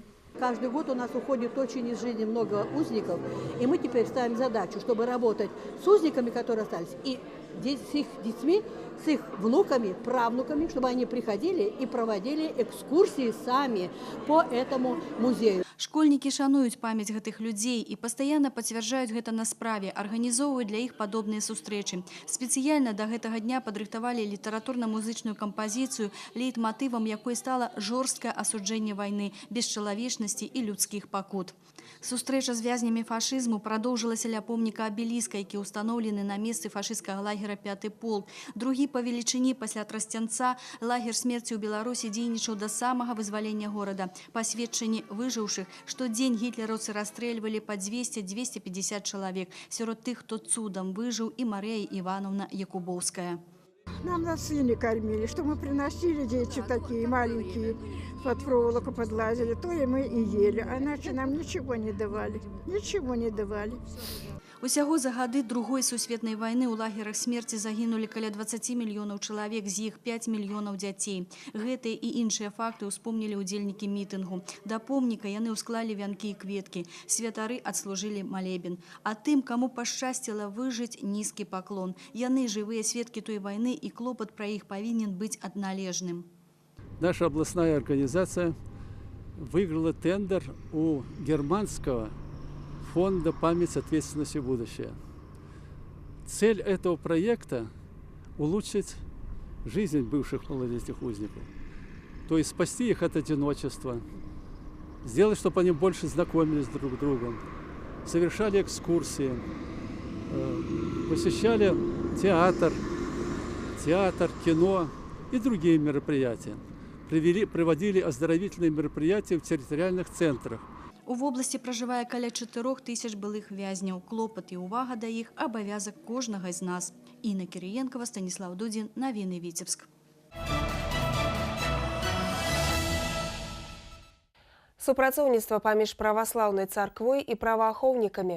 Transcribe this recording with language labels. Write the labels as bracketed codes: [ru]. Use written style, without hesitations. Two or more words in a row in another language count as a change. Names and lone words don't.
[ru] Каждый год у нас уходит очень из жизни много узников, и мы теперь ставим задачу, чтобы работать с узниками, которые остались, и с их детьми, с их внуками, правнуками, чтобы они приходили и проводили экскурсии сами по этому музею. [be] Школьнікі шануюць памяць гэтых людзей і пастаянна пацвярджаюць гэта на справе, арганізоўваюць для іх падобныя сустрэчы. Спецыяльна да гэтага дня падрыхтавалі літаратурна-музычную кампазіцыю, лейтматывам якой стала жорсткае асуджэнне вайны, бесчалавечнасці і людскіх пакут. Сустрэча з вязнямі фашызму прадоўжылася ля помніка абеліска, які ўстаноўлены на месцы фашысцкага лагера 5-й полк. Другі па велічыні пасля Трасцянца лагер смерці ў Беларусі дзейнічаў да самага вызвалення горада. Па сведчанні выжыўшых, штодзень гітлераўцы расстрэльвалі па 200-250 чалавек. Сярод тых, хто цудам выжыў, і Марыя Івановна Якубовская. [ru] Нам на сыне кормили, что мы приносили, дети такие маленькие, под проволоку подлазили, то и мы и ели, а иначе нам ничего не давали, ничего не давали. [be] Усяго за гады Другой сусветнай вайны ў лагерах смерці загінулі каля 20 мільёнаў чалавек, з іх 5 мільёнаў дзяцей. Гэтыя і іншыя факты ўспомнілі ўдзельнікі мітынгу. Да помніка яны ўсклалі вянкі і кветкі. Святары адслужылі малебен. А тым, каму пашчасціла выжыць, нізкі паклон. Яны жывыя сведкі той вайны, і клопат пра іх павінен быць адналежным. [ru] Наша областная организация выиграла тендер у германского фонда «Память, ответственность и будущее». Цель этого проекта – улучшить жизнь бывших малолетних узников. То есть спасти их от одиночества, сделать, чтобы они больше знакомились друг с другом, совершали экскурсии, посещали театр, кино и другие мероприятия. Проводили оздоровительные мероприятия в территориальных центрах. [be] У вобласці пражывае каля 4000 былых вязняў. Клопат і ўвага да іх – абавязак кожнага з нас. Інна Кірыенкава, Станіслав Дудзін, Навіны Віцебск. Супрацоўніцтва паміж праваслаўнай царквой і праваахоўнікамі.